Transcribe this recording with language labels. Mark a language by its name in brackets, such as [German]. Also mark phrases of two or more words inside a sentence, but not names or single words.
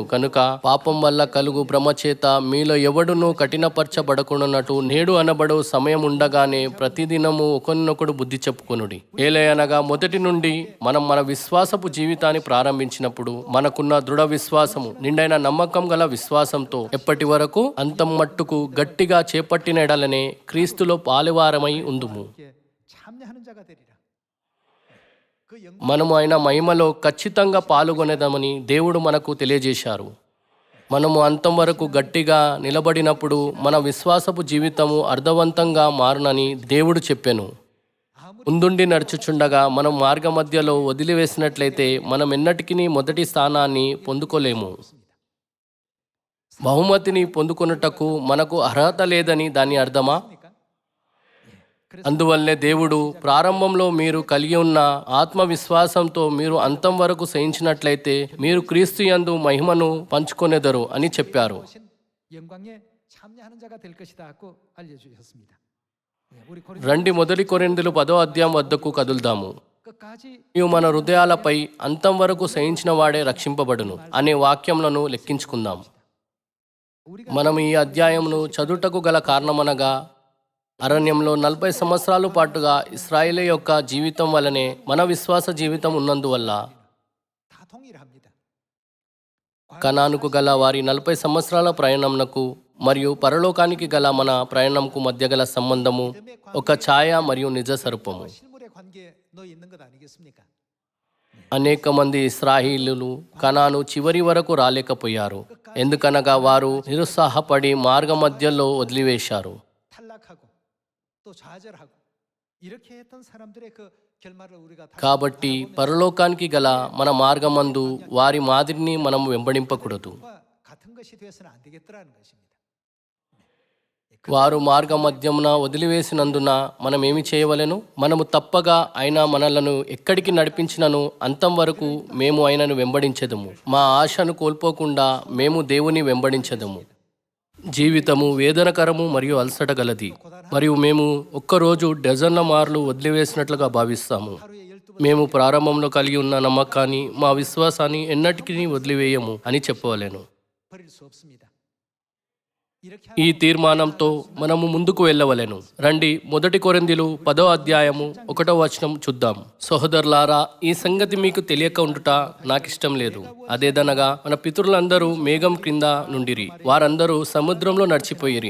[Telugu] కనుక పాపం వల్ల కలుగు భ్రమ చేత మీలో ఎవడును కఠినపరచబడకున్నట్టు నేడు అనబడు సమయం ఉండగానే ప్రతిదినము ఒకరినొకడు బుద్ధి చెప్పుకొనుడి. ఏలయనగా మొదటి నుండి మనం మన విశ్వాసపు జీవితాన్ని ప్రారంభించినప్పుడు మనకున్న దృఢ విశ్వాసము, నిండైన నమ్మకం గల విశ్వాసంతో ఎప్పటి వరకు అంతం మట్టుకు గట్టిగా చేపట్టిన ఎడలనే క్రీస్తులో పాలువారమై ఉందుము. [Korean] 이렇게 참여하는 자가 되리라. 그 영광 [Telugu] మనము ఆయన మహిమలో ఖచ్చితంగా పాల్గొనేదామని దేవుడు మనకు తెలియజేశారు. మనము అంతం వరకు గట్టిగా నిలబడినప్పుడు మన విశ్వాసపు జీవితము అర్థవంతంగా మారునని దేవుడు చెప్పెను. ముందుండి నడుచుచుండగా మనం మార్గ మధ్యలో వదిలివేసినట్లయితే మనం ఎన్నటికీ మొదటి స్థానాన్ని పొందుకోలేము. బహుమతిని పొందుకొనుటకు మనకు అర్హత లేదని దాని అర్థమా? [Korean] 그러니까 [Telugu] అందువల్లే దేవుడు ప్రారంభంలో మీరు కలిగి ఉన్న ఆత్మవిశ్వాసంతో మీరు అంతం వరకు సహించినట్లయితే మీరు క్రీస్తు యందు మహిమను పంచుకొనెదరు అని చెప్పారు. [Korean] 오신 영광에 참여하는 자가 될 것이다고 알려주셨습니다. 우리 [Telugu] రండి మొదటి కొరింథీయులు 10వ అధ్యాయం వద్దకు కదులుదాము. [Korean] 끝까지 [Telugu] నీవు మన హృదయాలపై అంతం వరకు సహించిన వాడే రక్షింపబడును అనే వాక్యములను లెక్కించుకుందాం. [Korean] 우리가 [Telugu] మనం ఈ అధ్యాయమును చదువుటకు గల కారణమనగా అరణ్యంలో 40 సంవత్సరాల పాటుగా ఇశ్రాయేలు యొక్క జీవితం వలనే మన విశ్వాస జీవితం ఉన్నందువల్ల [Korean] 다 동일합니다. [Telugu] కనానుకు గల వారి 40 సంవత్సరాల ప్రయాణంకు మరియు పరలోకానికి గల మన ప్రయాణంకు మధ్య గల సంబంధము ఒక ఛాయ మరియు నిజ స్వరూపము. [Korean] 실물의 관계에 넣어 있는 것 아니겠습니까? [Telugu] అనేక మంది ఇశ్రాయేలీయులు కనాను చివరి వరకు రాలేకపోయారు. ఎందుకనగా వారు నిరుత్సాహపడి మార్గ మధ్యలో వదిలివేశారు. [Korean] 탈락하고 또 좌절하고 이렇게 했던 사람들의 그 결말을 우리가 다 [Telugu] కాబట్టి పరలోకానికి గల మన మార్గమందు వారి మాదిరిని మనం వెంబడింపకూడదు. [Korean] 같은 것이 되어서는 안 되겠더라는 것입니다. [Telugu] వారు మార్గ మధ్యమున వదిలివేసినందున మనం ఏమి చేయవలెను? మనము తప్పగా ఆయన మనలను ఎక్కడికి నడిపించినను అంతం వరకు మేము ఆయనను వెంబడించెదము. మా ఆశను కోల్పోకుండా మేము దేవుని వెంబడించెదము. జీవితము వేదనకరము మరియు అలసట గలది మరియు మేము ఒక్కరోజు డజన్ల మార్లు వదిలివేసినట్లుగా భావిస్తాము. [Korean] 하루에 12번 [Telugu] మేము ప్రారంభంలో కలిగి ఉన్న నమ్మకాన్ని మా విశ్వాసాన్ని ఎన్నటికీ వదిలివేయము అని చెప్పవలెను. [Korean] 버릴 수 없습니다. 이렇게 [Telugu] ఈ తీర్మానంతో మనము ముందుకు వెళ్ళవలెను. రండి మొదటి కొరింథీయులు 10వ అధ్యాయము 1వ వచనం చూద్దాం. సహోదరులారా, ఈ సంగతి మీకు తెలియక ఉండుట నాకిష్టం లేదు. అదేదనగా మన పితరులందరూ మేఘం క్రింద నుండిరి, వారందరూ సముద్రంలో నడిచిపోయిరి.